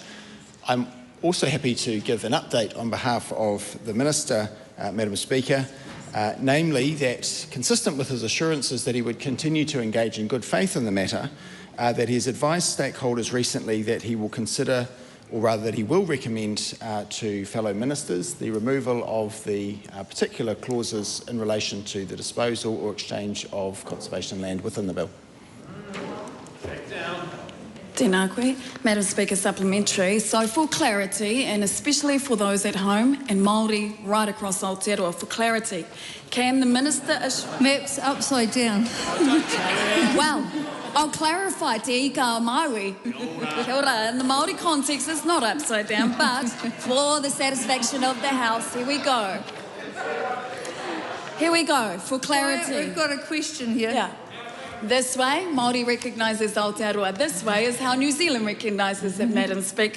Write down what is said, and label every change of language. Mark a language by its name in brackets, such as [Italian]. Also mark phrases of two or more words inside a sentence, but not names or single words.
[English] I'm also happy to give an update on behalf of the Minister, Madam Speaker, namely that, consistent with his assurances that he would continue to engage in good faith in the matter, that he has advised stakeholders recently that he will consider, or rather that he will recommend to fellow ministers, the removal of the particular clauses in relation to the disposal or exchange of conservation land within the bill. [Māori] Tēnā koe. [English] Madam Speaker, supplementary. So for clarity, and especially for those at home and Māori right across Aotearoa, for clarity, can the Minister... Maps upside down. Well, I'll clarify, [Māori] te ika o Māori. Kia ora. [English] In the Māori context, it's not upside down, but for the satisfaction of the House, here we go. Here we go, for clarity. We've got a question here. Yeah. This way, Māori recognises Aotearoa. This way is how New Zealand recognises it, Madam Speaker.